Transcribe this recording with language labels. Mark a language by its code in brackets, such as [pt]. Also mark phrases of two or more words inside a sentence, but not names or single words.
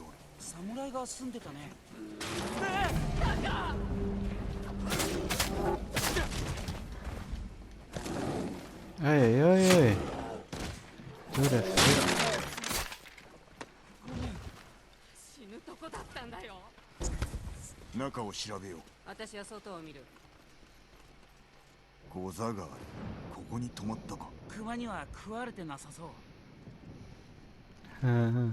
[ja] 侍が住んでたね。 [de] Ey, ey, ey. Du, der Fick. [ja] 死ぬとこだったんだよ。中を調べよう。私は外を見る。ゴザがある。ここに泊まったか。熊には食われてなさそう。 Mhm.